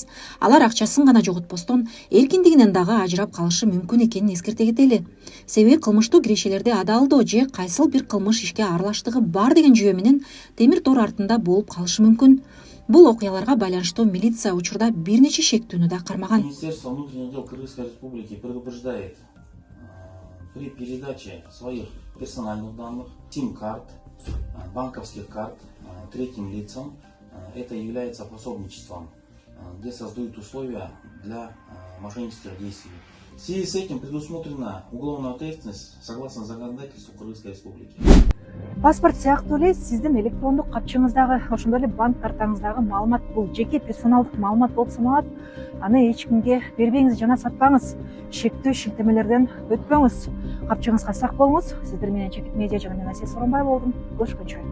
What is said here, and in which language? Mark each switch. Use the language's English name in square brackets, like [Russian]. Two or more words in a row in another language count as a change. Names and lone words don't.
[Kyrgyz] Алар акчасын гана жоготпостон эркиндигинен дагы ажырап калышы мүмкүн экенин эскерте кетели. Себеби кылмыштуу кирешелерди адалдоо же кайсыл бир кылмыш ишке аралаштыгы бар деген жүйө менен темир тор артында болуп калышы мүмкүн. Бул окуяларга байланыштуу милиция учурда бир нече шектүүнү да кармаган. [Russian] Министерство внутренних дел Кыргызской Республики предупреждает при передаче своих персональных данных, сим-карт, банковских карт третьим лицам, это является пособничеством, где создают условия для мошеннических действий. В связи с этим предусмотрена уголовная ответственность согласно законодательству Кыргызской Республики. [Kyrgyz] Паспорт сыяктуу эле сиздин электрондук капчыгыңыздагы, ошондой эле банк картаңыздагы маалымат бул жеке персоналдык маалымат болуп саналат. Аны эч кимге бербеңиз жана сатпаңыз. Шектүү шилтемелерден өтпөңүз. Капчыгыңызга сак болуңуз. Сиздер менен Чекит медиа жана мен Асия Соронбай болдум.